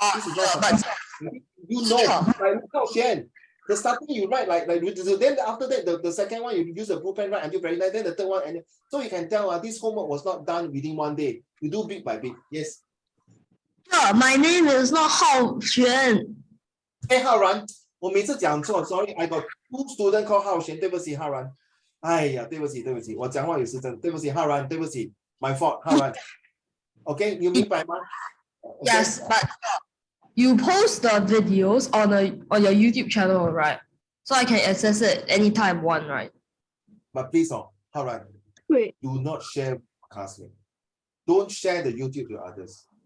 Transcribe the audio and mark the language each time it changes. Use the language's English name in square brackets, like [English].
[English] This is not you know, like the starting you write like then after that the second one you use the blueprint right until very nice, then the third one, and so you can tell this homework was not done within one day. You do bit by bit. Yes. My name is not Hao Xuan. Hey, Haoran, [Chinese] 我每次讲错 [English] sorry, I got 2 students called Hao Xuan, [Chinese] 对不起 [English] Haoran. [Chinese] 哎呀，对不起，我讲话有时真，对不起 Haoran, 对不起 [English] my fault [Chinese] Haoran. Okay, 你明白吗？ [English] Yes, but you post the videos on your YouTube channel, right? So I can access it anytime one, right? But please, Haoran, Wait. do not share classmates. Don't share the YouTube to others.